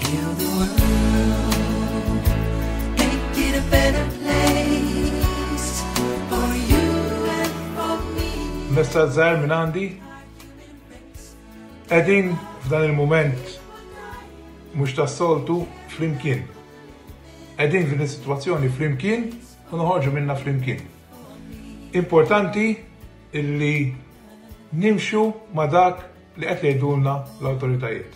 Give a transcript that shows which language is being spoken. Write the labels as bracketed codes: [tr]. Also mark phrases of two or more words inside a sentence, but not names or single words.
[en] Heal the world, make it a better place for you and for me. [mt] Messaġġ żgħar minn għandi. Qegħdin f'dan il-mument mhux tas-soltu flimkien. Qegħdin f'din is-sitwazzjoni flimkien u noħorġu minnha flimkien. Importanti illi nimxu ma' dak li qed jgħidulna l-awtoritajiet.